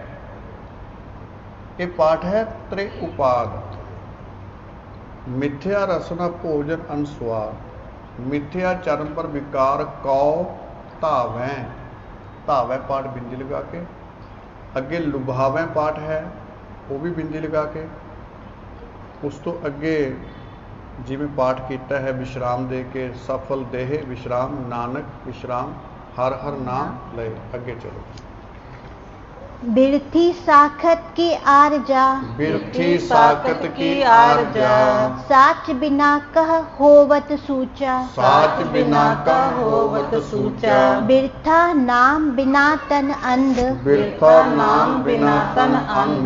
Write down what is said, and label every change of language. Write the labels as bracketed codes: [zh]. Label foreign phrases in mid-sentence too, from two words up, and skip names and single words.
[pa] ਇਹ ਪਾਠ ਹੈ ਤ੍ਰੇ ਉਪਾਦ ਮਿਥਿਆ ਰਸਨਾ ਭੋਜਨ ਅਨਸਵਾਦ ਮਿਥਿਆ ਚਰਨ ਪਰ ਵਿਕਾਰ ਕਉ ਧਾਵੈ ਧਾਵੈ ਪਾਠ ਬਿੰਦੀ ਲਗਾ ਕੇ ਅੱਗੇ ਲੁਭਾਵੈ ਪਾਠ ਹੈ ਉਹ ਵੀ ਬਿੰਦੀ ਲਗਾ ਕੇ ਉਸ ਤੋਂ ਅੱਗੇ ਜਿਵੇਂ ਪਾਠ ਕੀਤਾ ਹੈ ਵਿਸ਼ਰਾਮ ਦੇ ਕੇ ਸਫਲ ਦੇਹ ਵਿਸ਼ਰਾਮ ਨਾਨਕ ਵਿਸ਼ਰਾਮ ਹਰ ਹਰ ਨਾਮ ਲਏ ਅੱਗੇ ਚਲੋ ਬਿਰਥੀ ਸਾਖਤ ਕੀ ਆਰਜਾ, ਬਿਰਥੀ ਸਾਕਤ ਕੀ ਆਰਜਾ, ਸਾਚ ਬਿਨਾ ਕਹ ਹੋਵਤ ਸੂਚਾ, ਸਾਚ ਬਿਨਾ ਕਾ ਹੋਵਤ ਸੂਚਾ, ਬਿਰਥਾ ਨਾਮ ਬਿਨਾ ਤਨ ਅੰਧ, ਬਿਰਥਾ ਨਾਮ ਬਿਨਾ ਤਨ ਅੰਧ,